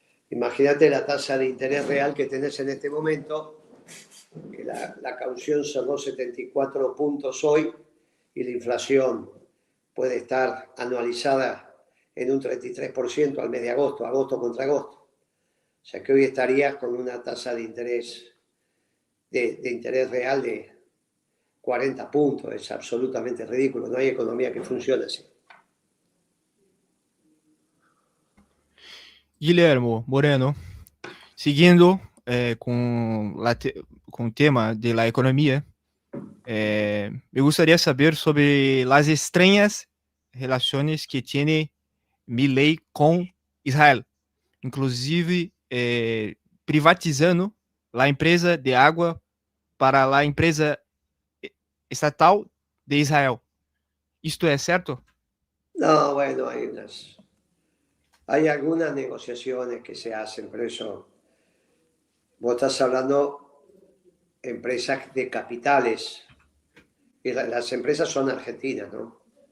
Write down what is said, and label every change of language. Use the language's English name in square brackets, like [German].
[Spanish] Imagínate la tasa de interés real que tenés en este momento, que la caución cerró 74 puntos hoy y la inflación puede estar anualizada en un 33% al mes de agosto, agosto contra agosto. O sea que hoy estarías con una tasa de interés real de 40 puntos. Es absolutamente ridículo. No hay economía que funcione así. [Portuguese] Guilhermo Moreno, seguindo com o tema de la economia, me gostaria de saber sobre as estranhas relações que tem Milei com Israel, inclusive privatizando a empresa de água para a empresa estatal de Israel. ¿Isto é certo? [Spanish] No, bueno, hay algunas negociaciones que se hacen, pero eso, vos estás hablando de empresas de capitales, y las empresas son argentinas, ¿no?